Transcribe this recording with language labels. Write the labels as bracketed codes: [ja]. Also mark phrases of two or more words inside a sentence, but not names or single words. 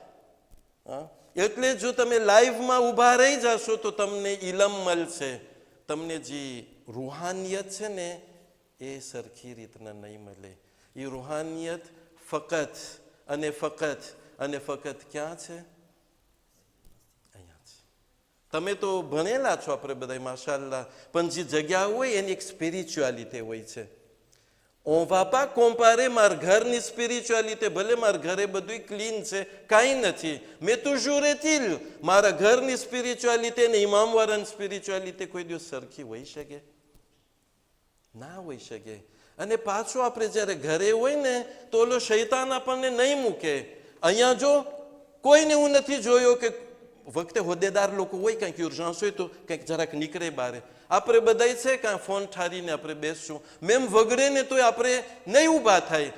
[gu] એટલે જો તમે લાઈવમાં ઊભા રહી જશો તો તમને ઇલમ મળશે, તમને જે રૂહાનિયત છે ને એ સરખી રીતના નહીં મળે. એ રૂહાનિયત ફકત અને ફકત ક્યાં છે? અહીંયા છે. તમે તો ભણેલા છો આપણે બધા માશાલ્લાહ, પણ જે જગ્યા હોય એની એક સ્પિરિચ્યુઆલિટી હોય છે. [fr] On va pas comparer [gu] મારા ઘરની સ્પિરિચ્યુઆલિટી, ભલે મારા ઘરે બધું ક્લીન છે, કાંઈ નથી, મેં [fr] toujours est-il [gu] મારા ઘરની સ્પિરિચ્યુઆલિટી ને ઇમામવાળાની સ્પિરિચ્યુઆલિટી કોઈ દિવસ સરખી હોઈ શકે? ના હોઈ શકે. અને પાછું આપણે જ્યારે ઘરે હોય ને તો ઓલો શૈતાન આપણને નહીં મૂકે. અહીંયા જો કોઈને હું નથી જોયો કે વખતે હોદ્દેદાર લોકો હોય, કંઈક યુર્જન્સ હોય તો કંઈક જરાક નીકળે બારે, આપણે બધાય છે કાં ફોન ઠારીને આપણે બેસશું, મેમ વગડે ને તોય આપણે નહીં ઊભા થાય.